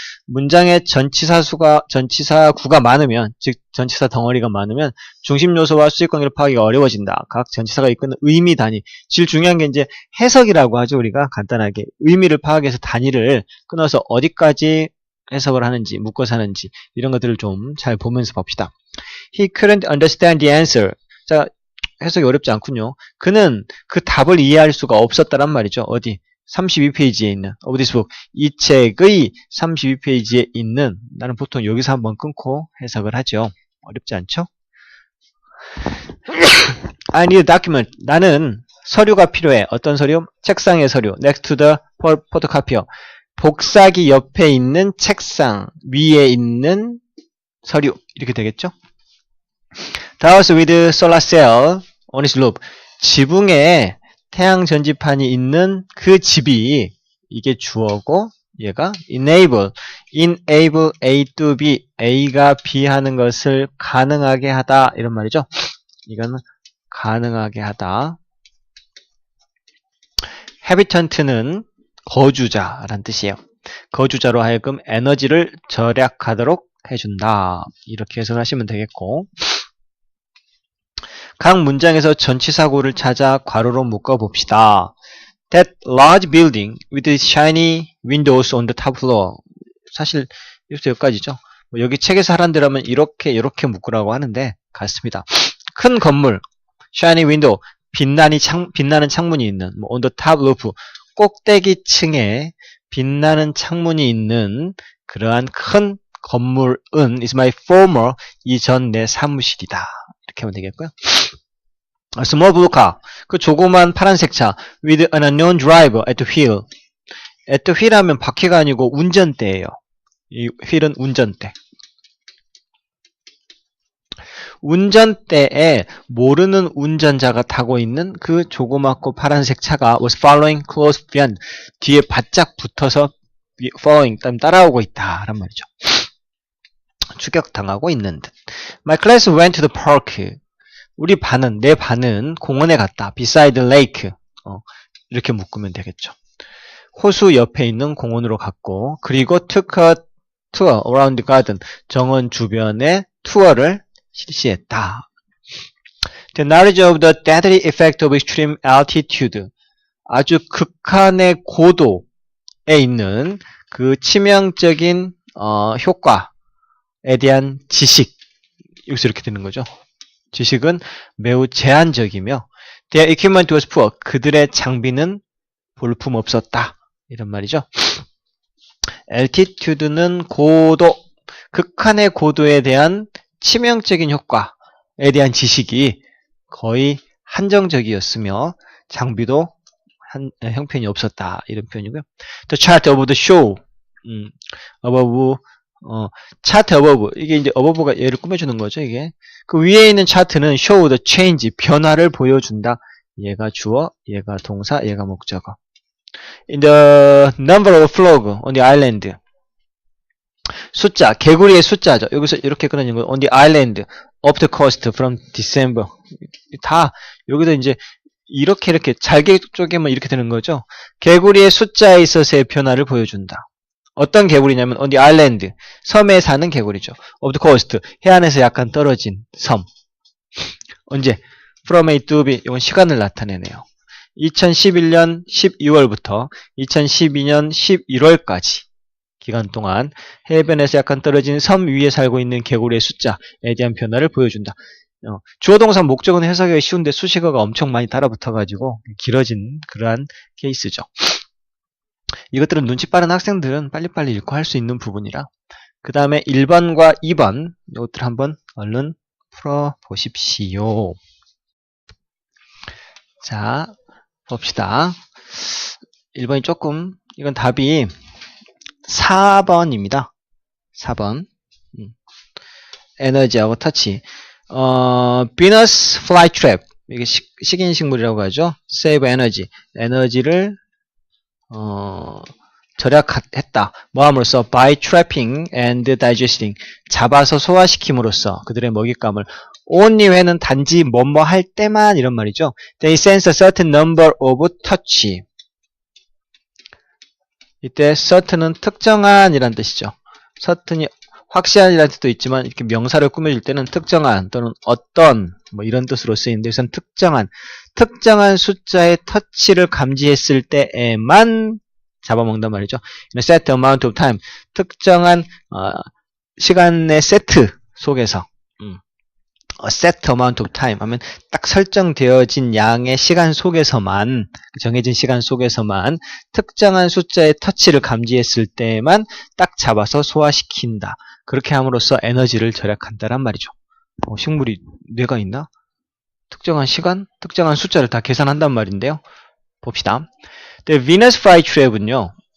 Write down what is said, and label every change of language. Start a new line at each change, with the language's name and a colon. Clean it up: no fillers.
Korean: 문장에 전치사구가 많으면, 즉 전치사 덩어리가 많으면 중심 요소와 수직 관계를 파악하기가 어려워진다. 각 전치사가 이끄는 의미 단위. 제일 중요한 게 이제 해석이라고 하죠. 우리가 간단하게 의미를 파악해서 단위를 끊어서 어디까지 해석을 하는지, 묶어서 하는지 이런 것들을 좀 잘 보면서 봅시다.
English: He couldn't understand the answer.
Korean: 자, 해석이 어렵지 않군요. 그는 그 답을 이해할 수가 없었다란 말이죠. 어디? 32페이지에 있는
English: of this book.
Korean: 이 책의 32페이지에 있는, 나는 보통 여기서 한번 끊고 해석을 하죠. 어렵지 않죠?
English: I need a document.
Korean: 나는 서류가 필요해. 어떤 서류? 책상의 서류.
English: Next to the photocopier.
Korean: 복사기 옆에 있는 책상 위에 있는 서류. 이렇게 되겠죠?
English: The house with solar cell on its roof.
Korean: 지붕에 태양 전지판이 있는 그 집이, 이게 주어고 얘가
English: enable A to B,
Korean: A가 B 하는 것을 가능하게 하다 이런 말이죠. 이거는 가능하게 하다. habitant는 거주자라는 뜻이에요. 거주자로 하여금 에너지를 절약하도록 해준다. 이렇게 해석을 하시면 되겠고, 각 문장에서 전치사구를 찾아 괄호로 묶어봅시다.
English: That large building with shiny windows on the top floor.
Korean: 사실 여기서 여기까지죠. 여기 책에서 하란 대로면 이렇게 묶으라고 하는데 같습니다. 큰 건물,
English: shiny window,
Korean: 빛나는 창문이 있는,
English: on the top roof,
Korean: 꼭대기 층에 빛나는 창문이 있는 그러한 큰 건물은
English: is my former,
Korean: 이전 내 사무실이다. 이렇게 하면 되겠고요.
English: A small blue car,
Korean: 그 조그만 파란색 차
English: with an unknown driver at the wheel. at the wheel
Korean: 하면 바퀴가 아니고 운전대예요. 이 wheel은 운전대. 운전대에 모르는 운전자가 타고 있는 그 조그맣고 파란색 차가
English: was following close behind.
Korean: 뒤에 바짝 붙어서 following, 따라오고 있다 란 말이죠. 추격당하고 있는 듯.
English: My class went to the park.
Korean: 내 반은 공원에 갔다.
English: beside the lake.
Korean: 이렇게 묶으면 되겠죠. 호수 옆에 있는 공원으로 갔고, 그리고
English: took a tour around the garden.
Korean: 정원 주변에 투어를 실시했다.
English: The knowledge of the deadly effect of extreme altitude.
Korean: 아주 극한의 고도에 있는 그 치명적인 효과에 대한 지식. 여기서 이렇게 되는 거죠. 지식은 매우 제한적이며
English: their equipment was poor.
Korean: 그들의 장비는 볼품없었다. 이런 말이죠. altitude는 고도, 극한의 고도에 대한 치명적인 효과에 대한 지식이 거의 한정적이었으며 장비도 형편이 없었다. 이런 표현이고요.
English: The chart of the show. above, chart above.
Korean: 이게 이제 above가 얘를 꾸며주는 거죠. 이게 그 위에 있는 차트는
English: show the change,
Korean: 변화를 보여준다. 얘가 주어, 얘가 동사, 얘가 목적어.
English: In the number of frog on the island.
Korean: 숫자, 개구리의 숫자죠. 여기서 이렇게 끊어진 거
English: on the island of the coast from December.
Korean: 다 여기서 이제 이렇게 잘게 쪼개면 이렇게 되는 거죠. 개구리의 숫자에 있어서의 변화를 보여준다. 어떤 개구리냐면
English: on the island,
Korean: 섬에 사는 개구리죠.
English: of the coast,
Korean: 해안에서 약간 떨어진 섬. 언제?
English: from A to B,
Korean: 이건 시간을 나타내네요. 2011년 12월부터 2012년 11월까지 기간 동안 해변에서 약간 떨어진 섬 위에 살고 있는 개구리의 숫자에 대한 변화를 보여준다. 주어 동사 목적은 해석하기 쉬운데 수식어가 엄청 많이 달아붙어가지고 길어진 그러한 케이스죠. 이것들은 눈치 빠른 학생들은 빨리빨리 읽고 할 수 있는 부분이라. 그 다음에 1번과 2번 이것들 한번 얼른 풀어보십시오. 자, 봅시다. 1번이 조금, 이건 답이 4번입니다. 4번. 에너지하고 터치.
English: Venus flytrap.
Korean: 이게 식인식물이라고 하죠.
English: Save energy.
Korean: 에너지를 절약했다. 뭐함으로써
English: by trapping and digesting
Korean: 잡아서 소화시킴으로써 그들의 먹잇감을
English: only when
Korean: 은 단지 뭐뭐 할 때만 이런 말이죠.
English: They sense a certain number of touch.
Korean: 이때 certain은 특정한 이란 뜻이죠. certain이 확실한 이라는 뜻도 있지만 이렇게 명사를 꾸며줄 때는 특정한 또는 어떤 뭐 이런 뜻으로 쓰이는데 우선 특정한 숫자의 터치를 감지했을 때에만 잡아먹는단 말이죠.
English: set amount of time
Korean: 특정한 시간의 세트 속에서 set amount of time 하면 딱 설정되어진 양의 시간 속에서만 정해진 시간 속에서만 특정한 숫자의 터치를 감지했을 때만 딱 잡아서 소화시킨다. 그렇게 함으로써 에너지를 절약한다란 말이죠. 식물이 뇌가 있나? 특정한 시간, 특정한 숫자를 다 계산한단 말인데요. 봅시다. Venus flytrape은요.